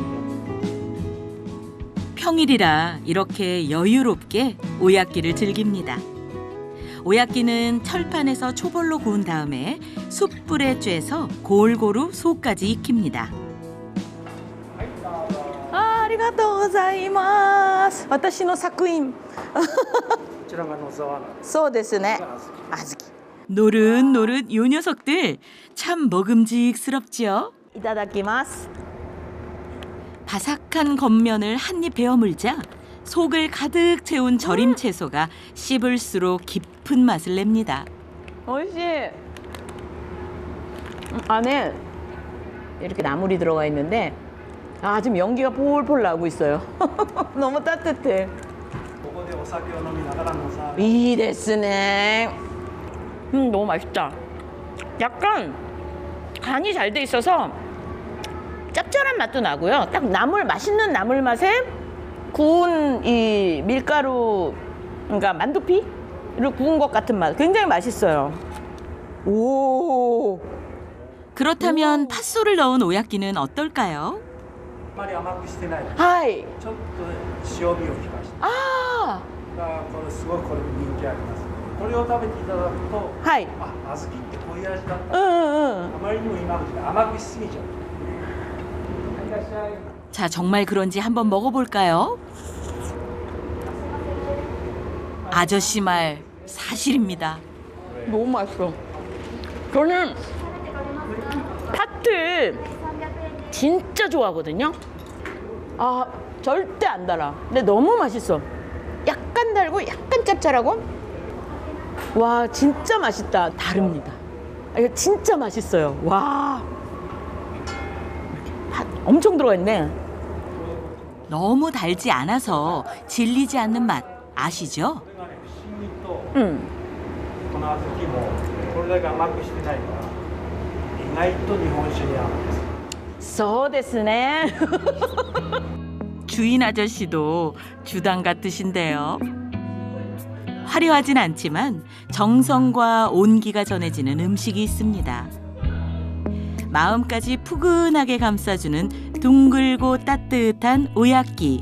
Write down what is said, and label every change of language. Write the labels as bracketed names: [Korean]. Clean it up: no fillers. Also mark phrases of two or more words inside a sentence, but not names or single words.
[Korean] 평일이라 이렇게 여유롭게 오야끼를 즐깁니다. 오야끼는 철판에서 초벌로 구운 다음에 숯불에 쬐서 골고루 속까지 익힙니다. 아, [Japanese] ありがとうございます. 私の作品. こちらが野沢菜。そうですね. 아즈키. [Korean] 노릇노릇 요 녀석들 참 먹음직스럽지요. 이타다키마스. 바삭한 겉면을 한 입 베어 물자 속을 가득 채운 절임 채소가 씹을수록 깊은 맛을 냅니다. 오이시. 안에 이렇게 나물이 들어가 있는데 아, 지금 연기가 폴폴 나고 있어요. 너무 따뜻해. [Japanese] ここでお酒を飲みながら野沢菜。いいですね. [Korean] 너무 맛있다. 약간 간이 잘 돼 있어서 짭짤한 맛도 나고요. 딱 나물, 맛있는 나물 맛에 구운 이 밀가루, 그러니까 만두피를 구운 것 같은 맛. 굉장히 맛있어요. 오. 그렇다면 팥소를 넣은 오야끼는 어떨까요? [Japanese] あまり甘くしてない。 하이. ちょっと塩味を効かして。 아. これすごいこれ人気あります。これを食べていただくと、 하이. あ、小豆ってこういう味だった。 응. あまりにも今の時代甘くしすぎちゃう。いらっしゃい。 [Korean] 자, 정말 그런지 한번 먹어볼까요? 아저씨 말 사실입니다. 너무 맛있어. 저는 팥을 진짜 좋아하거든요. 아, 절대 안 달아. 근데 너무 맛있어. 약간 달고 약간 짭짤하고. 와, 진짜 맛있다. 다릅니다. 아, 이거 진짜 맛있어요. 와. 팥 엄청 들어가 있네. 너무 달지 않아서 질리지 않는 맛 아시죠? [Japanese] これがね不思議と 응. この小豆もこれだけ甘くしてないから意外と日本酒に合うんです。そうですね. [Korean] 주인 아저씨도 주당 같으신데요. 화려하진 않지만 정성과 온기가 전해지는 음식이 있습니다. 마음까지 푸근하게 감싸주는 둥글고 따뜻한 오야끼.